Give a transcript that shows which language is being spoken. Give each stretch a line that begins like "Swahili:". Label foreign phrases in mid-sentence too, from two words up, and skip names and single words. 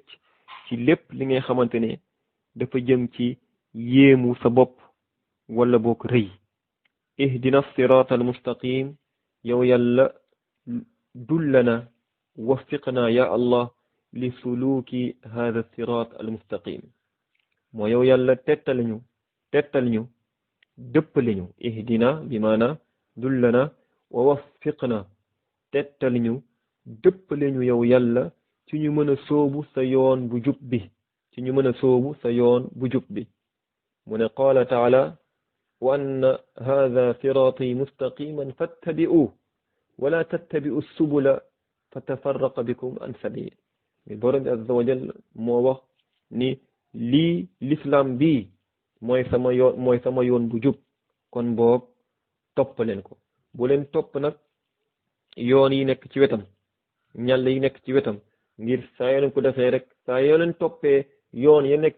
Wolof: ci lépp li ngay xamante ne dafa jëm ci yéemu sa bopp wala boog rëy
Arabic: اهدنا الصراط المستقيم
Wolof: yow yàlla
Arabic: دلنا وفقنا يا الله لسلوك هذا صراط المستقيم
Wolof: moo yow yàlla tettal ñu dëppale ñu
Arabic: اهدنا بمعنى دلنا ووفقنا
Wolof: tettal ñu dëppale ñu yow yàlla ci ñu mën a soobu sa yoon bu jub bi ci ñu mën a soobu sa yoon bu jub bi mu ne
Arabic: قال تعالى وأن هذا صراطي مستقيما فاتبعوه ولا تتبعوا السبل فتفرق بكم عن سبيل
Wolof: mi borom bi
Arabic: عز وجل
Wolof: moo wax ni lii l'islam bii mooy sama yoon bu jub kon boog topp leen ko bu leen topp nag yoon yi nekk ci wetam ñàll yi nekk ci wetam ngir saa yoo leen ko defee rek saa yoo leen toppee yoon ya nekk